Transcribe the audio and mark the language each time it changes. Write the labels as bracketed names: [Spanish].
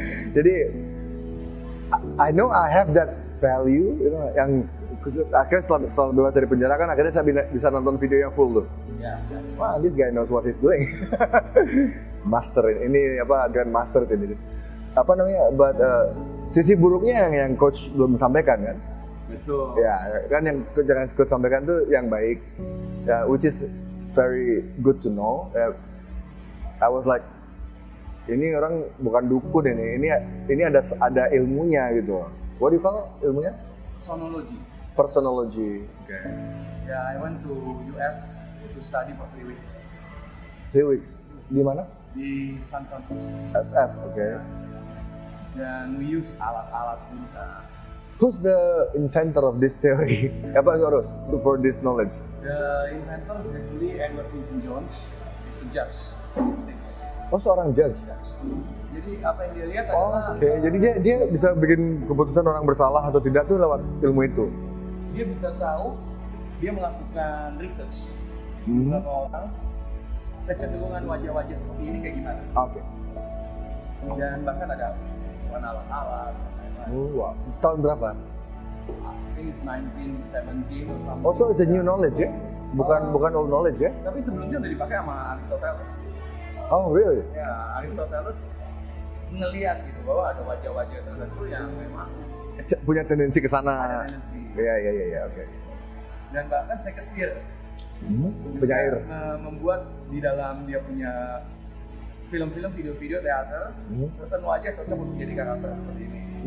[Indonesian] Jadi [English] I know I have that value, you know, [Indonesian] yang akhirnya setelah bebas dari penjara kan akhirnya saya bisa nonton video yang full tuh. Ya. [English] Wah, this guy knows what he's doing. [Indonesian] Master ini apa Grand Master ini. Apa namanya? But sisi buruknya yang coach belum sampaikan kan. Betul. Ya, kan yang coach sampaikan tuh yang baik. Ya, [English] which is very good to know. I was like, [Indonesian] ini orang bukan dukun ini ada ilmunya gitu. [English] What do you call ilmunya? Personology. Okay. Yeah, I went to US to study for 3 weeks. 3 weeks. [Indonesian] Di mana? Di San Francisco. [English] SF, okay. [Indonesian] Dan [English] we use [Indonesian] alat-alat kita. [English] Who's the inventor of this theory? [Indonesian] Apa harus [English] for this knowledge? The inventor is actually Edward Vincent Jones. He's a judge for these things. [Indonesian] Oh, seorang judge. Jadi apa yang dia lihat Oh, adalah oke. Jadi dia bisa bikin keputusan orang bersalah atau tidak tuh lewat ilmu itu. Dia bisa tahu, dia melakukan research beberapa orang kecenderungan wajah-wajah seperti ini kayak gimana. Oke. Dan bahkan ada alat-alat. Wow. Tahun berapa? [English] I think it's 1917 or something. Oh, so it's a new knowledge ya? [Indonesian] Bukan old knowledge ya? Tapi sebelumnya udah dipakai sama Aristoteles. [English] Oh, really? [Indonesian] Ya, Aristoteles ngelihat gitu bahwa ada wajah-wajah tertentu yang memang Punya tendensi ke sana. ada tendensi. Iya, oke. Dan bahkan Shakespeare Penyair. membuat di dalam dia punya film-film, video-video teater, certain wajah cocok untuk jadi karakter seperti ini.